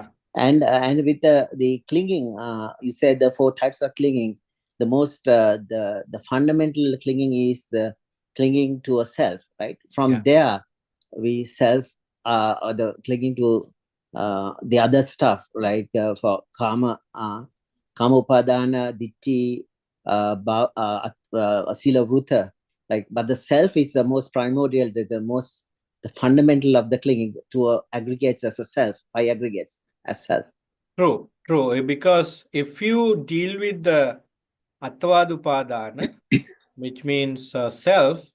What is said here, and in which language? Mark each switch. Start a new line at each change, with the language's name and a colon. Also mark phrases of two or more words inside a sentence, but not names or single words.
English: And with the clinging, you said the four types of clinging. The most the fundamental clinging is the clinging to a self, right? From Yeah, there, we self or the clinging to the other stuff, like for
Pali: kama upadana, ditti, asila vruta.
English: Like, but the self is the most primordial, the most the fundamental of the clinging to aggregates as a self, by aggregates as self. true, true. Because if you deal with the Attvadupadana, which means self,